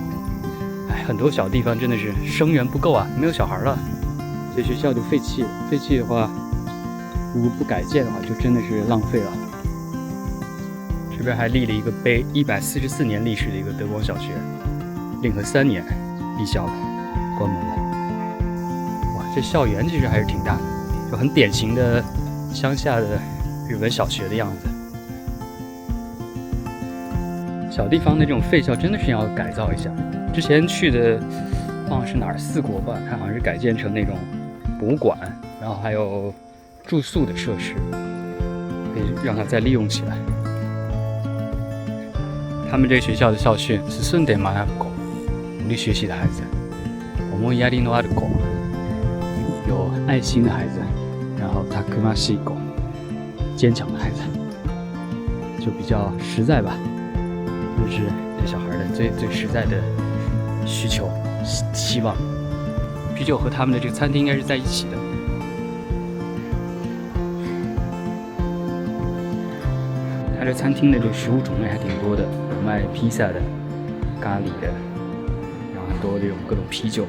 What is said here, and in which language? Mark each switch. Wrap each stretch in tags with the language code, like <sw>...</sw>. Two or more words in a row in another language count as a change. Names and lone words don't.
<zh>哎，很多小地方真的是生源不夠啊，沒有小孩了，這學校就廢棄了。廢棄的話，如果不改建的話，就真的是浪費了。這邊還立了一個碑，144年歷史的一個德光小學，令和3年閉校了，關門了。哇，這校園其實還是挺大的，就很典型的鄉下的日本小學的樣子。小地方的這種廢校真的是要改造一下。之前去的忘了是哪兒，4國吧，它好像是改建成那種博物館，然後還有住宿的設施，可以讓它再利用起來。他們這個學校的校訓是</zh> <ja>進んで學ぶ子，</ja> <zh>努力學習的孩子，</zh> <ja>思いやりのある子，</ja> <zh>有愛心的孩子，然後好</zh> <ja>たくましい子，</ja> <zh>堅強的孩子，就比较實在吧，就是對小孩的最實在的需求、希望。啤酒和他們的這個餐廳應該是在一起的。它這餐廳的這個食物種類還挺多的，有賣披薩的、咖喱的，然後很多這種各種啤酒。</zh>